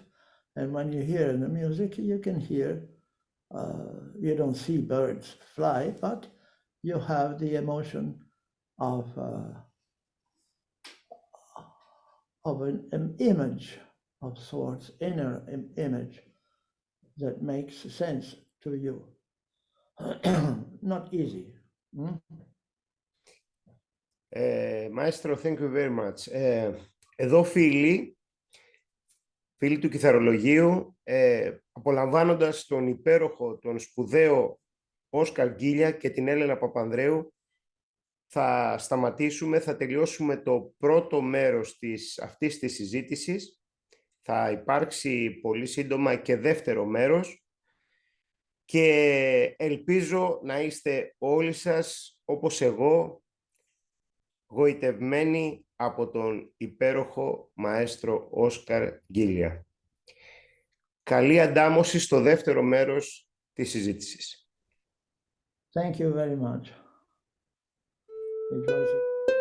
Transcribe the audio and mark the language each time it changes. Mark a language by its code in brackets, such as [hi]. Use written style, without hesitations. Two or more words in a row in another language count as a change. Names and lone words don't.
[en] And when you hear in the music, you can hear, you don't see birds fly, but you have the emotion of an image of sorts, inner image that makes sense to you. Not easy. Maestro, thank you very much. [el] Εδώ φίλοι του Κιθαρολογίου, απολαμβάνοντας τον υπέροχο, τον σπουδαίο Όσκαρ Ghiglia και την Έλενα Παπανδρέου, θα σταματήσουμε, θα τελειώσουμε το πρώτο μέρος αυτής της συζήτησης. Θα υπάρξει πολύ σύντομα και δεύτερο μέρος και ελπίζω να είστε όλοι σας, όπως εγώ, γοητευμένοι από τον υπέροχο μαέστρο Όσκαρ Ghiglia. Καλή αντάμωση στο δεύτερο μέρος της συζήτησης. [en] Thank you very much. It was